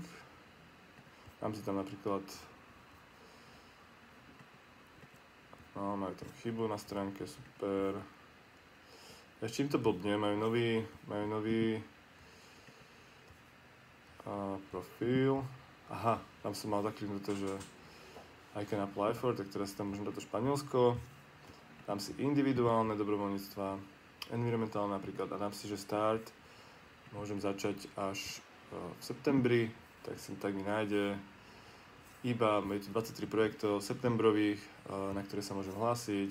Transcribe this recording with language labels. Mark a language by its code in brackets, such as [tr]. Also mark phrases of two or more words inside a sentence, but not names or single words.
[sk] Dám si tam napríklad, majú tam chybu na stránke, super. Ešte im to blbne, majú nový profil. Aha, tam som mal zakliknuté, že [en] I can apply for, [sk] tak teraz tam môžem dať to Španielsko. Dám si individuálne dobrovoľníctva, environmentálne napríklad a dám si, že start. Môžem začať až v septembri, tak mi nájde iba 23 projektov septembrových, na ktoré sa môžem hlásiť.